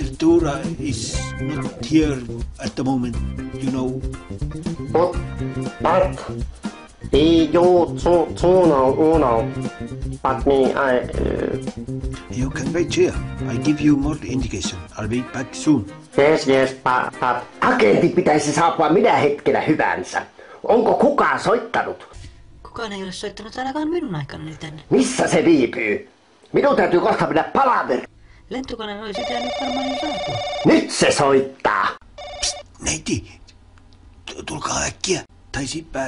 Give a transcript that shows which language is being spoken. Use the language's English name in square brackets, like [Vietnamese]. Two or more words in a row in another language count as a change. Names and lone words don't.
[English] Dura is not here at the moment, you know. What? You, Tsuno, Uno. But me, You can wait here. I give you more indication. I'll be back soon. Yes, but... [Finnish] Agentin pitäisi saapua minä hetkenä hyvänsä. Onko kukaan soittanut? Kukaan ei ole soittanut ainakaan minun aikanani tänne. Missä se viipyy? Minun täytyy kohta mennä palaveri. Lentokoneen olisi pitänyt varmaan jo saapua. Nyt se soittaa. Neiti, tulkaa äkkiä. Taisi päästä